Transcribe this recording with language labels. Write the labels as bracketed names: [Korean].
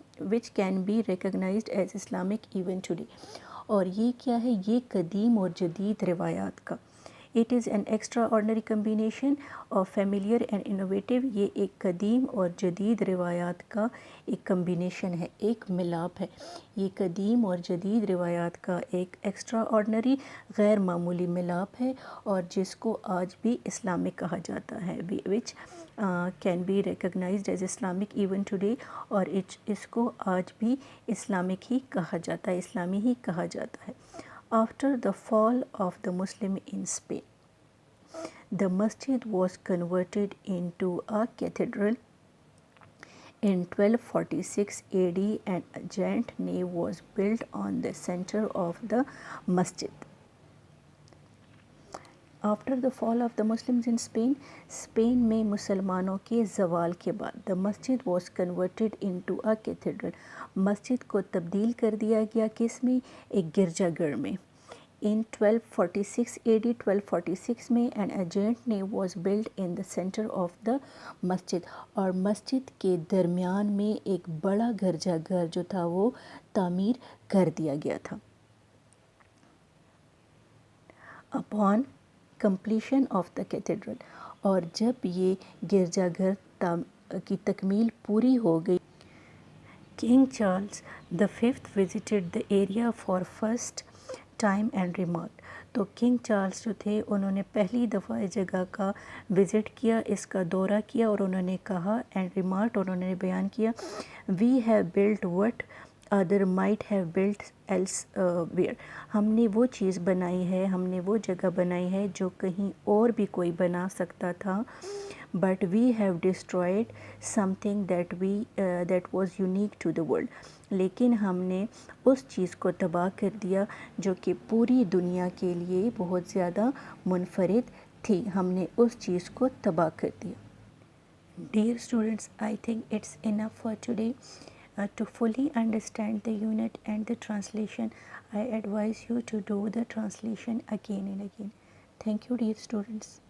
[English] which can be recognized as Islamic even today. [Urdu] اور یہ کیا ہے؟ یہ قدیم اور جدید روایات کا. [English] It is an extraordinary combination of familiar and innovative. [Urdu] یہ ایک قدیم اور جدید روایات کا ایک کمبینیشن ہے، ایک ملاپ ہے. یہ قدیم اور جدید روایات کا ایک ایکسٹرا آرڈنری غیر معمولی ملاپ ہے، اور جس کو آج بھی اسلامک کہا جاتا ہے، [English] which can be recognized as Islamic even today. [Urdu] اور اس کو آج بھی اسلامک ہی کہا جاتا ہے، اسلامی ہی کہا جاتا ہے. [English] After the fall of the Muslim in Spain, the masjid was converted into a cathedral in 1246 AD, and a giant nave was built on the center of the masjid. After the fall of the Muslims in Spain, [Urdu] Spain میں مسلمانوں کے زوال کے بعد [English] the masjid was converted into a cathedral. [Urdu] مسجد کو تبدیل کر دیا گیا کس میں؟ ایک گرجا گھر میں. [English] In 1246 AD 1246 میں an giant nave was built in the center of the masjid. [Urdu] اور مسجد کے درمیان میں ایک بڑا گرجا گھر جو تھا وہ تعمیر کر دیا گیا تھا. [English] Upon completion of the cathedral, [Urdu] اور جب یہ گرجا گھر کی تکمیل پوری ہو گئی، [English] King Charles V visited the area for first time and remarked. [Urdu] تو کنگ چارلز جو تھے انہوں نے پہلی دفعہ اس جگہ کا وزٹ کیا، اس کا دورہ کیا، اور انہوں نے کہا [English] and remarked, [Urdu] انہوں نے بیان کیا، [English] We have built what other might have built elsewhere. [Urdu] ہم نے وہ چیز بنائی ہے، ہم نے وہ جگہ بنائی ہے جو کہیں اور بھی کوئی بنا سکتا تھا. [English] But we have destroyed something that was unique to the world. [Urdu] لیکن ہم نے اس چیز کو تباہ کر دیا جو کہ پوری دنیا کے لیے بہت زیادہ منفرد تھی. ہم نے اس چیز کو تباہ کر دیا. [English] Dear students, I think it's enough for today. To fully understand the unit and the translation, I advise you to do the translation again and again. Thank you, dear students.